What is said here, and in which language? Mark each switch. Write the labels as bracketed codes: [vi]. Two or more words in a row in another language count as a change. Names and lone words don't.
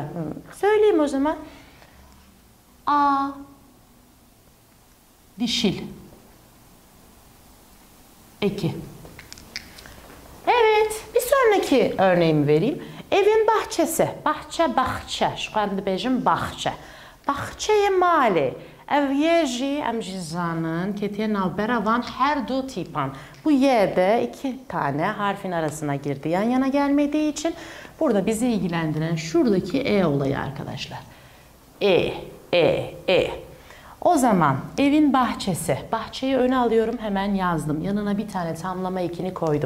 [tr] Söyleyeyim o zaman. A dişil eki. Evet, bir sonraki örneğimi vereyim. Evin bahçesi. Bahçe. Şu anda bejim bahçe. [ku] Bahçeye mali. Ev yê jî em jî zanin ketiye navbera van her du tipan. [tr] Bu y'de iki tane harfin arasına girdi. Yan yana gelmediği için burada bizi ilgilendiren şuradaki e olayı arkadaşlar. E. O zaman evin bahçesi. Bahçeyi öne alıyorum, hemen yazdım. Yanına bir tane tamlama ekini koydum.